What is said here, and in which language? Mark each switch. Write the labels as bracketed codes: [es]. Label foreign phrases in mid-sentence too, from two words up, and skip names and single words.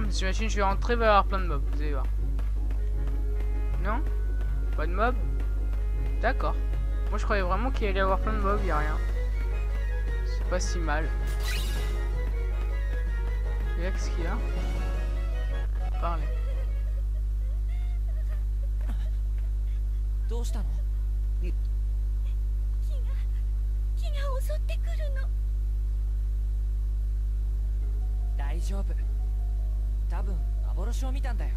[fr] Mais j'imagine que je vais rentrer, il va y avoir plein de mobs. Vous allez voir. Non? Pas de mobs? D'accord. Moi, je croyais vraiment qu'il allait y avoir plein de mobs, il n'y a rien. C'est pas si mal. Et là, qu'est-ce qu'il y a? Parlez. [ja] どうしたの？木が襲ってくるの。大丈夫。多分幻を見たんだよ。